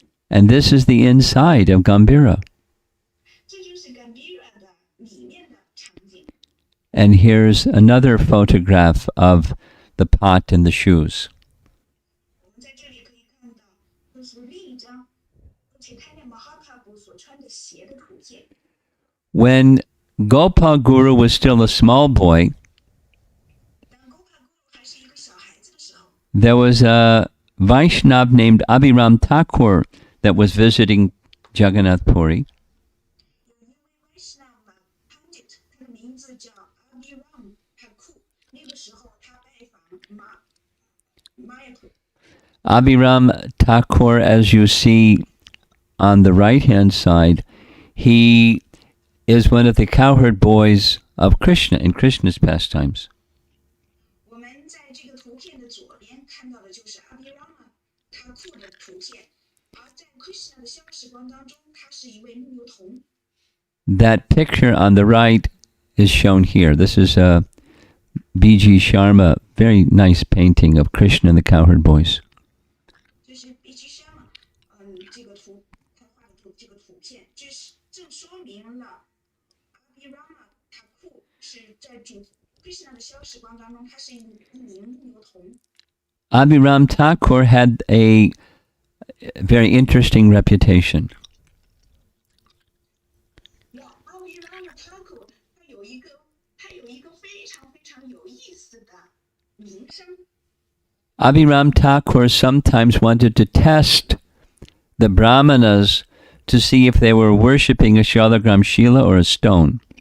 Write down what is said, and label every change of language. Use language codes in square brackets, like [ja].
[en] And this is the inside of Gambhira. [zh] 这就是 Gambhira 的里面的场景。 [en] And here's another photograph of the pot and the shoes. [zh] 我们在这里可以看到，这是另一张主切堪纳马哈帕布所穿的鞋的图片。 [en] When Gopal Guru was still a small boy, [zh] 当 Gopala Guru 还是一个小孩子的时候， [en] there was a Vaishnav named Abhiram Thakur that was visiting Jagannath Puri. [zh] 有一位 Vaishnava Pandita， 他的名字叫 Abhiram Thakur。那个时候他拜访Mayapur。 [en] Abhiram Thakur, as you see on the right-hand side, he is one of the cowherd boys of Krishna in Krishna's pastimes. [zh] 我们在这个图片的左边看到的就是 Abhiram Thakur 的图片，而在 Krishna 的消时光当中，他是一位牧牛童。 [en] That picture on the right is shown here. This is a B.G. Sharma, very nice painting of Krishna and the cowherd boys. [zh] 就是 B.G. Sharma， 这个图他画的这个图片，正说明了 Abhiram Thakur 是在 Krishna 的消逝光当中，他是一名牧牛童。 [en] Abhiram Thakur had a very interesting reputation. [zh] 阿比茹阿玛塔库他有一个非常有意思的名声。 [en] Abhiram Thakur sometimes wanted to test the Brahmanas to see if they were worshipping a Shalagram Shila or a stone.